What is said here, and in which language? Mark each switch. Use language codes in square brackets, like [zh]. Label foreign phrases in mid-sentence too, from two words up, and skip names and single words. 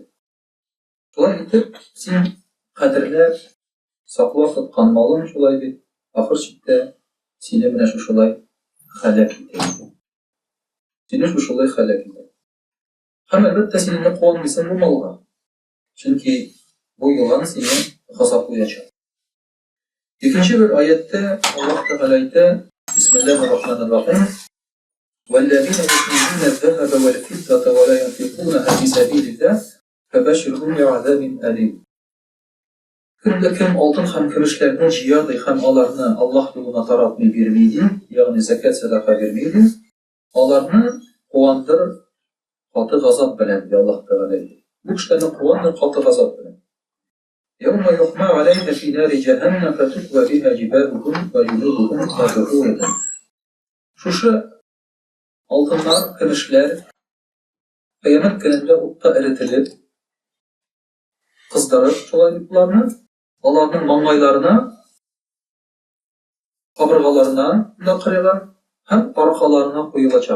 [tt] Шулай итеп, син кадерләп, саклап тоткан малың шулай бит, ахыр чиктә сине менә шушылай хәлак итә. Сине шушылай хәлак итә. Һәм әлбәттә син инде куанмыйсың бу малга. Чөнки бу йылан сине газаплаячак. Икенче бер аятта Аллаһ Тәгалә әйтә: [ar] بسم الله الرحمن الرحيم. وَالَّذِينَ يَكْنِزُونَ الذَّهَبَ وَالْفِضَّةَ وَلَا يُنْفِقُونَهَا فِي سَبِيلِ اللَّهِ فَبَشِّرْهُم بِعَذَابٍ أَلِيمٍ. [tt] Кем алтын һәм көмешләрне җыя һәм аларны Аллаһ юлына таратмый бирми, ягъни закат садака бирми, аларны куандыр каты газап белән, ди Аллаһ Тәгалә. Бу кешеләрне куандыр каты газап белән. [ar] يَوْمَ يُحْمَى عَلَيْهَا فِي نَارِ جَهَنَّمَ فَتُكْوَى بِهَا جِبَاهُهُمْ وَجُنُوبُهُمْ مَغْرُورَةً. [tt] Шушы алтыннар, көмешләр кыямәт көнендә утта эрителеп, кыздырып, шулай дип аларның маңгайларына, кабыргаларына да кырыйлар һәм аркаларына куелачак.